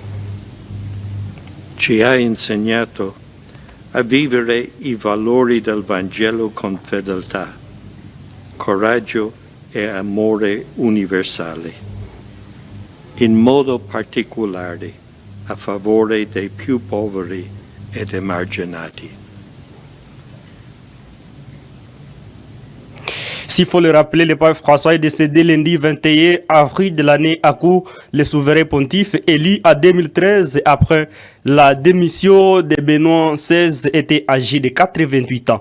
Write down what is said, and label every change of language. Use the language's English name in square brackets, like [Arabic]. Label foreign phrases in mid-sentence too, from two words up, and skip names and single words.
[Italian] Ci ha insegnato a vivere i valori del Vangelo con fedeltà, coraggio e amore universale, in modo particolare a favore dei più poveri ed emarginati. [French] S'il faut le rappeler, le pape François est décédé lundi 21 avril de l'année à court. Le souverain pontife élu en 2013 après la démission de Benoît XVI était âgé de 88 ans.